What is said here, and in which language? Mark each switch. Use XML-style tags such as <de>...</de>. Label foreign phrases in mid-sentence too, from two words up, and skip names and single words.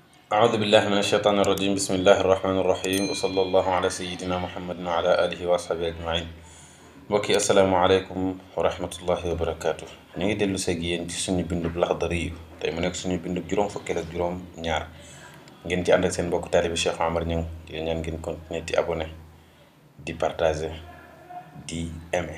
<ar>أعوذ بالله من الشيطان الرجيم بسم الله الرحمن الرحيم وصلى الله على سيدنا محمد وعلى آله وأصحابه أجمعين mbokki السلام عليكم ورحمة الله وبركاته.</ar> <wo>ñu ngi dellu seeg yéen ci suñu bindub Laxdari yu tey mu nekk suñu bindub juróom fukkeel ak juróom ñaar ngeen ci ànd ak seen mbokk taalibi Cheikh Omar Niang di ñaan ngeen continuer di abonné di partager di aimer.</wo>